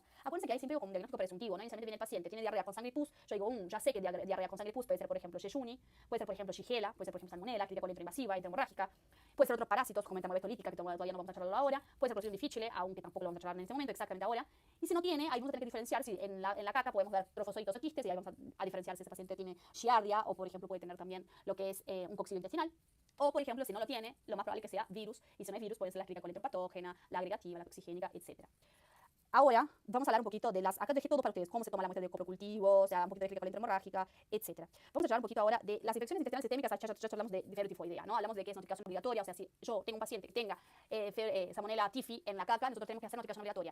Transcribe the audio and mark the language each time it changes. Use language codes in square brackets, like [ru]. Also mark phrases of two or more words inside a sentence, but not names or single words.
[es] Acuérdense que hay siempre como un diagnóstico presuntivo, ¿no? Inicialmente viene el paciente, tiene diarrea con sangre y pus, yo digo, ya sé que diarrea con sangre y pus puede ser, por ejemplo, Yeyuni, puede ser, por ejemplo, Shigella, puede ser, por ejemplo, Salmonella, Escherichia coli invasiva, hemorrágica, puede ser otros parásitos como entamoebetolítica, que todavía no vamos a charlarlo ahora, puede ser Clostridium difficile, aunque tampoco lo vamos a charlar en este momento, exactamente ahora. Y si no tiene, ahí vamos a tener que diferenciar si en la caca podemos ver trofozoitos o quistes, y ahí vamos a diferenciar si ese paciente tiene Giardia, o por ejemplo puede tener también lo que es un coccidio intestinal. O, por ejemplo, si no lo tiene, lo más probable es que sea virus, y si no es virus, puede ser la Escherichia coli enteropatógena, la agregativa, la toxigénica, etc. Ahora vamos a hablar un poquito de acá dejé todo para ustedes, cómo se toma la muestra de coprocultivo, o sea, un poquito de Escherichia coli hemorrágica, etc. Vamos a hablar un poquito ahora de las infecciones intestinales sistémicas, ya hablamos de fiebre tifoidea, ¿no? Hablamos de que es notificación obligatoria, o sea, si yo tengo un paciente que tenga Salmonella TIFI en la caca, nosotros tenemos que hacer notificación obligatoria.